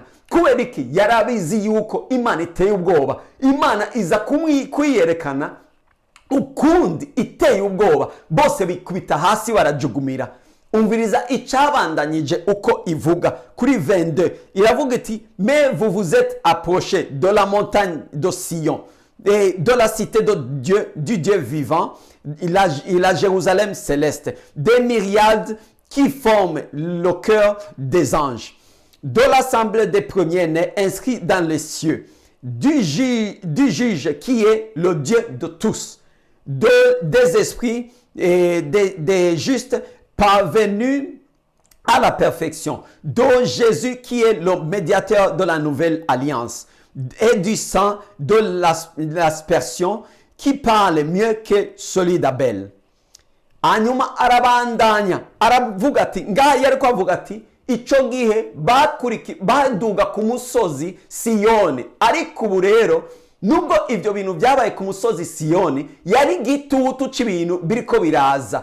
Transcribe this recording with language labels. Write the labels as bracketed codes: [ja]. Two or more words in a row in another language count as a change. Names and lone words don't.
[rn] Kubera iki? Yarabizi yuko Imana iteye ubwoba. Imana iza kuyiyerekana ukundi iteye ubwoba, bose bikubita hasi barajugumira. Umviriza icabandanyije uko ivuga kuri 22, iravuga iti, [fr] mais vous vous êtes approchés de la montagne de Sion et de la cité de Dieu, du Dieu vivant, la Jérusalem céleste, des myriades qui forment le cœur des anges, de l'assemblée des premiers-nés inscrits dans les cieux, du juge qui est le Dieu de tous, des esprits et des justes parvenus à la perfection, de Jésus qui est le médiateur de la nouvelle alliance, et du sang de l'aspersion qui parle mieux que celui d'Abel. [rn] Hanyuma arabandanya aravuga ati, ngaha yariko avuga ati, ico gihe baduga ku musozi Siyoni, ariko ubu rero nubwo ivyo bintu byabaye ku musozi Siyoni, yari igitutu c'ibintu biriko biraza.